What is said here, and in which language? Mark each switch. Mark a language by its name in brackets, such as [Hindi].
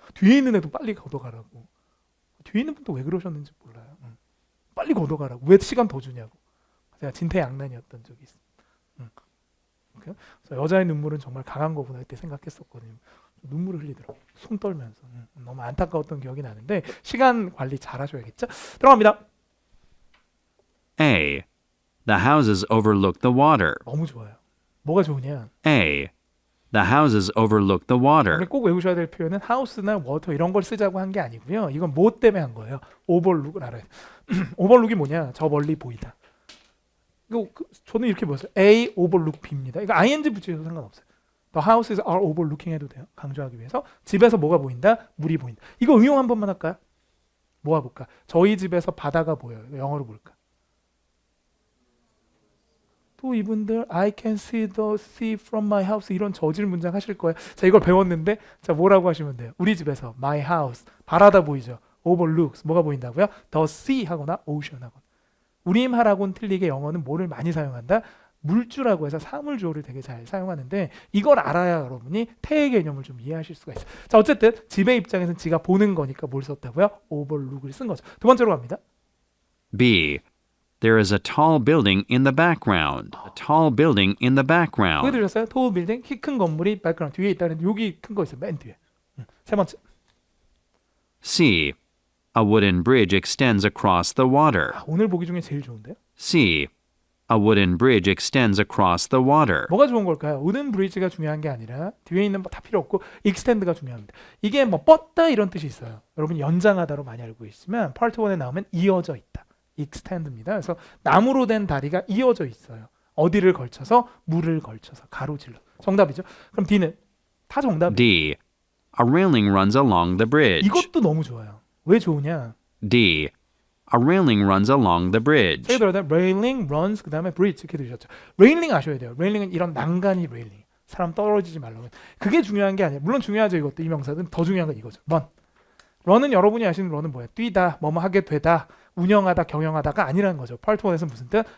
[Korean] 뒤에 있는 애도 빨리 걷어가라고. 뒤에 있는 분도 왜 그러셨는지 몰라요. 빨리 걷어가라고. 왜 시간 더 주냐고. 제가 진퇴양난이었던 적이 있어요. 그래서 여자의 눈물은 정말 강한 거구나 그때 생각했었거든요. 눈물을 흘리더라고요. 손 떨면서. 너무 안타까웠던 기억이 나는데 시간 관리 잘 하셔야겠죠? 들어갑니다. [English] A. The houses overlook the water. [Korean] 너무 좋아요. 뭐가 좋으냐? [English] A. The houses overlook the water. [Korean] 오늘 꼭 외우셔야 될 표현은 하우스나 워터 이런 걸 쓰자고 한 게 아니고요. 이건 뭐 때문에 한 거예요? 오버룩을 알아야 돼. 오버룩이 뭐냐? 저 멀리 보이다. 이거 저는 이렇게 보였어요. [English] A overlook B [Korean] 입니다. 이거 ing 붙여도 상관없어요. [English] The houses are overlooking [Korean] 해도 돼요. 강조하기 위해서. 집에서 뭐가 보인다? 물이 보인다. 이거 응용 한 번만 할까요? 모아볼까? 저희 집에서 바다가 보여요. 영어로 볼까? 또 이분들 [English] I can see the sea from my house [Korean] 이런 저질 문장 하실 거예요. 자, 이걸 배웠는데 자, 뭐라고 하시면 돼요? 우리 집에서 [English] my house [Korean] 바라다 보이죠? overlooks 뭐가 보인다고요? the sea 하거나 ocean 하거나. 우리말하고는 틀리게 영어는 뭐를 많이 사용한다? 물주라고 해서 사물주어를 되게 잘 사용하는데 이걸 알아야 여러분이 태의 개념을 좀 이해하실 수가 있어요. 자, 어쨌든 집의 입장에서는 지가 보는 거니까 뭘 썼다고요? overlook을 쓴 거죠. 두 번째로 갑니다. [English] B. There is a tall building in the background. A tall building in the [Korean] 그게 [English] background. [Korean] 들으셨어요? tall building, 키 큰 건물이 background 뒤에 있다는 여기 큰 거 있어요. 맨 뒤에. 세 번째. [English] C. A wooden bridge extends across the water. [Korean] 오늘 보기 중에 제일 좋은데요? [English] C. A wooden bridge extends across the water. [Korean] 뭐가 좋은 걸까요? wooden bridge가 중요한 게 아니라 뒤에 있는 거 다 필요 없고 extend가 중요합니다. 이게 뭐 뻗다 이런 뜻이 있어요. 여러분 연장하다로 많이 알고 있지만 part 1에 나오면 이어져 있다. extend입니다. 그래서 나무로 된 다리가 이어져 있어요. 어디를 걸쳐서? 물을 걸쳐서 가로질러. 정답이죠. 그럼 D는 다 정답이에요. [English] D. A railing runs along the bridge. [Korean] 이것도 너무 좋아요. 왜 좋으냐? [English] D. A railing runs along the bridge. [Korean] 세게 들어야 돼. railing, runs, 그 다음에 bridge 이렇게 들으셨죠. railing 아셔야 돼요. railing은 이런 난간이 railing. 사람 떨어지지 말라고. 그게 중요한 게 아니에요. 물론 중요하죠. 이것도 이 명사든 더 중요한 건 이거죠. [English] run. [Korean] run은 여러분이 아시는 run은 뭐예요? 뛰다, 뭐뭐 하게 되다, 운영하다, 경영하다가 아니라는 거죠. part 1에서는 무슨 뜻?